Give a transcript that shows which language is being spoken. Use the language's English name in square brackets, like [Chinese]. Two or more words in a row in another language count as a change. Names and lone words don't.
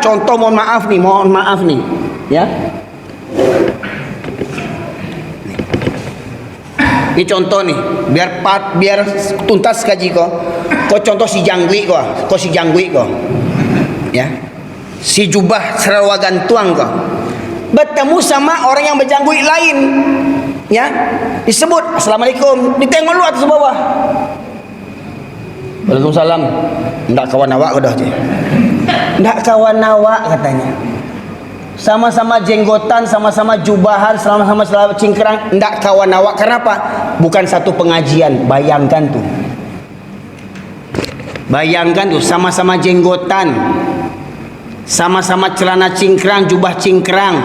[Indonesian] Contoh mohon maaf nih, ya. Ini contoh nih, biar tuntas kaji kau. Kau contoh si Jangwi kau si Jangwi kau. Ya. Si jubah serawagan tuang kau. Bertemu sama orang yang berjangwi lain. Ya. Disebut Assalamualaikum, ditengok lu atas bawah. Waalaikumsalam. [Minangkabau] Ndak kawan awak dah je. Ndak kawan awak [Indonesian] katanya. Sama-sama jenggotan, sama-sama jubahan, sama-sama cingkrang, [Minangkabau] ndak kawan awak. [Indonesian] Kenapa? Bukan satu pengajian. Bayangkan tuh, sama-sama jenggotan, sama-sama celana cingkrang, jubah cingkrang.